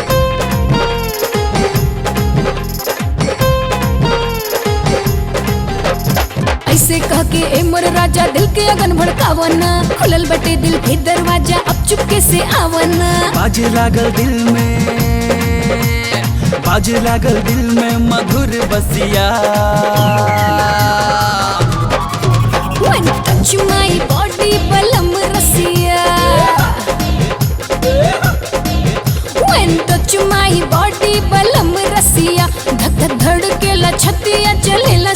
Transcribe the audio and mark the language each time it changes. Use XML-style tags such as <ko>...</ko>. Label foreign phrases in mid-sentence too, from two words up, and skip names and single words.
<bho>ऐसे कह के ए मोर राजा दिल के अगन भड़कावन. खुलल बटे दिल के दरवाजा अब चुपके से आवन. बाजे लागल दिल में, बाजे लागल दिल में मधुर बसिया.</bho> <en>When touch my body,</en> <bho>balam rasiya.</bho> <en>When touch my body,</en> <bho>balam rasiya. धक धक धड़केला छतिया चले</bho>